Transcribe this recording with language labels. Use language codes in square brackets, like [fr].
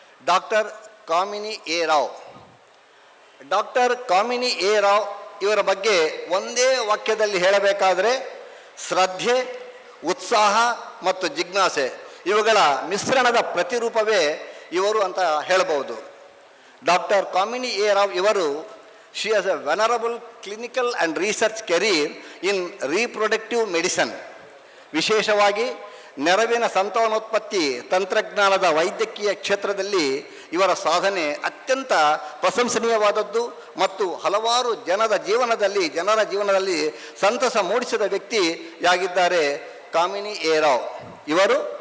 [kn] Doctor Kamini A Rao. Doctor Kamini A Rao ಇವರ ಬಗ್ಗೆ ಒಂದೇ ವಾಕ್ಯದಲ್ಲಿ ಹೇಳಬೇಕಾದರೆ ಶ್ರದ್ಧೆ, ಉತ್ಸಾಹ ಮತ್ತು ಜಿಜ್ಞಾಸೆ ಇವುಗಳ ಮಿಶ್ರಣದ ಪ್ರತಿರೂಪವೇ ಇವರು ಅಂತ ಹೇಳಬಹುದು. ಡಾಕ್ಟರ್ ಕಾಮಿನಿ ಎ ರಾವ್ ಇವರು [en] she has a venerable clinical and research career in reproductive medicine. [kn] ವಿಶೇಷವಾಗಿ ನೆರವಿನ ಸಂತಾನೋತ್ಪತ್ತಿ ತಂತ್ರಜ್ಞಾನದ ವೈದ್ಯಕೀಯ ಕ್ಷೇತ್ರದಲ್ಲಿ ಇವರ ಸಾಧನೆ ಅತ್ಯಂತ ಪ್ರಶಂಸನೀಯವಾದದ್ದು ಮತ್ತು ಹಲವಾರು ಜನರ ಜೀವನದಲ್ಲಿ ಸಂತಸ ಮೂಡಿಸಿದ ವ್ಯಕ್ತಿಯಾಗಿದ್ದಾರೆ ಕಾಮಿನಿ ಎ ರಾವ್. ಇವರು